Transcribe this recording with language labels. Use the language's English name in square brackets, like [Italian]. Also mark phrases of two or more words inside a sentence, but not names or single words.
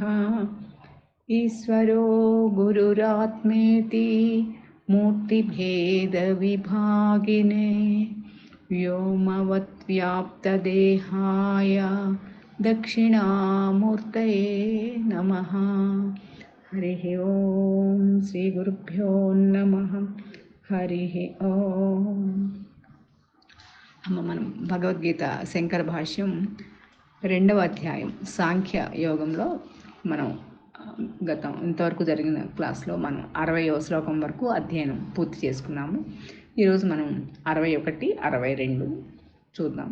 [Sanskrit] ईश्वरो गुरुरात्मेति मूर्तिभेदविभागिने व्योमवद्व्याप्तदेहाय दक्षिणामूर्तये नमः। हरिः ॐ श्रीगुरुभ्यो नमः। हरिः ॐ। [Telugu] మనం భగవద్గీత శంకర భాష్యం 2వ అధ్యాయం సాంఖ్య యోగంలో మనం ఇంతవరకు జరిగిన క్లాస్లో మనం 60వ శ్లోకం వరకు అధ్యయనం పూర్తి చేసుకున్నాము. ఈరోజు మనం 61, 62 చూద్దాం.